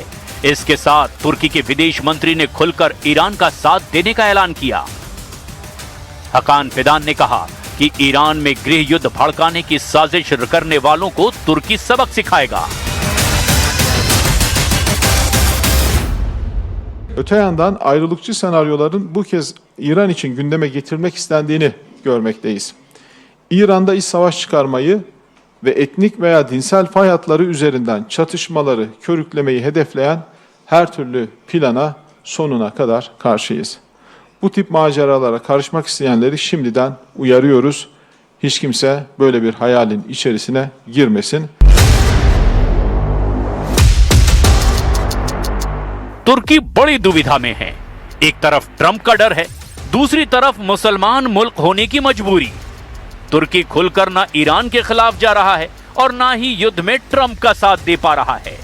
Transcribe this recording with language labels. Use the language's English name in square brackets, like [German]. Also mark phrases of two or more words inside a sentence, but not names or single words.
[Hindi] इसके साथ तुर्की के विदेश मंत्री ने खुलकर ईरान का साथ देने का ऐलान किया। हकान फिदान ने कहा कि ईरान में गृह युद्ध भड़काने की साजिश करने वालों को तुर्की सबक सिखाएगा। [Turkish] Öte yandan ayrılıkçı senaryoların bu kez İran için gündeme getirilmek istendiğini görmekteyiz. İran'da iç savaş çıkarmayı ve etnik veya dinsel fay hatları üzerinden çatışmaları körüklemeyi hedefleyen her türlü plana sonuna kadar karşıyız. Bu tip maceralara karışmak isteyenleri şimdiden uyarıyoruz. Hiç kimse böyle bir hayalin içerisine girmesin. [Hindi] तुर्की बड़ी दुविधा में है। एक तरफ ट्रंप का डर है, दूसरी तरफ मुसलमान मुल्क होने की मजबूरी। तुर्की खुलकर ना ईरान के खिलाफ जा रहा है और ना ही युद्ध में ट्रंप का साथ दे पा रहा है।